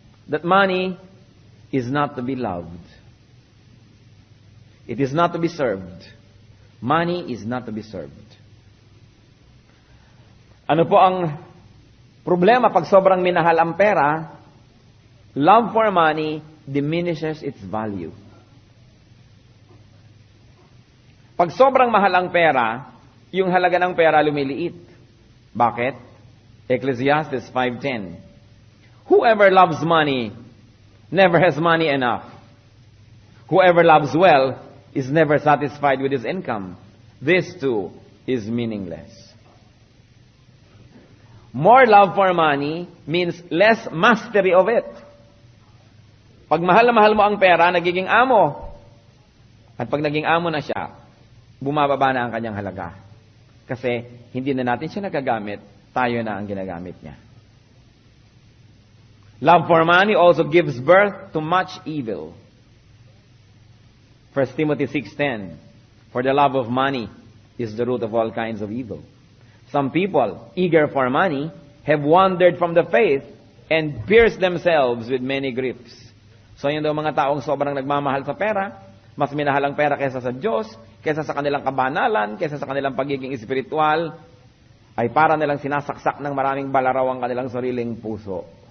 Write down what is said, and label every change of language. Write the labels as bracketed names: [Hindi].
[English] That money is not to be loved. It is not to be served. Money is not to be served. [Filipino] Ano po ang problema pag sobrang minahal ang pera? [English] Love for money diminishes its value. [Filipino] Pag sobrang mahal ang pera, yung halaga ng pera lumiliit. Bakit? Ecclesiastes 5:10. [English] Whoever loves money never has money enough. Whoever loves wealth is never satisfied with his income. This too is meaningless. More love for money means less mastery of it. [Filipino] Pag mahal na mahal mo ang pera, nagiging amo. At pag naging amo na siya, bumababa na ang kanyang halaga. Kasi hindi na natin siya nagagamit, tayo na ang ginagamit niya. [English] Love for money also gives birth to much evil. 1 Timothy 6:10. For the love of money is the root of all kinds of evil. Some people, eager for money, have wandered from the faith and pierced themselves with many griefs. [Filipino] So yun daw mga taong sobrang nagmamahal sa pera, mas minahal ang pera kaysa sa Diyos, kaysa sa kanilang kabanalan, kaysa sa kanilang pagiging espiritual, ay para nilang sinasaksak ng maraming balaraw ang kanilang sariling puso.